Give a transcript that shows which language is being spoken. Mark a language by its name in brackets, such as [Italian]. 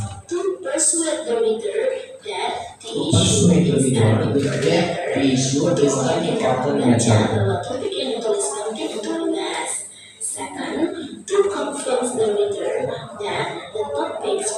[English] To persuade the reader that the Persuade the reader that the issue is an important matter. [Indonesian] bahwa topik yang ditulis penting untuk dibahas. [English] Second, to convince the reader that the topics